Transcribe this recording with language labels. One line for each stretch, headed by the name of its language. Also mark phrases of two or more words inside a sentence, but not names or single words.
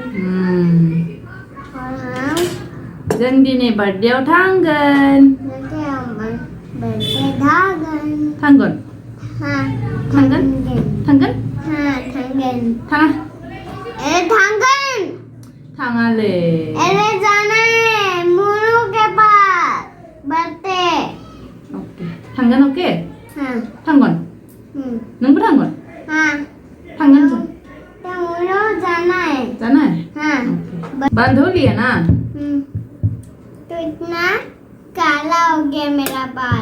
Bodo: जों दिनै बार्थडेआव थांगोन थांगोन थाङाले
Hindi: अरे जाना है मुनु के पास बर्थडे
Bodo: ओके थांगोन ओके
Hindi: हाँ
Bodo: थांगोन नोंबो थांगोन
Hindi: हाँ
Bodo: थांगोन
Hindi: तो मुनु जाना है हाँ बांधो लिया ना तो इतना काला हो गया मेरा बाल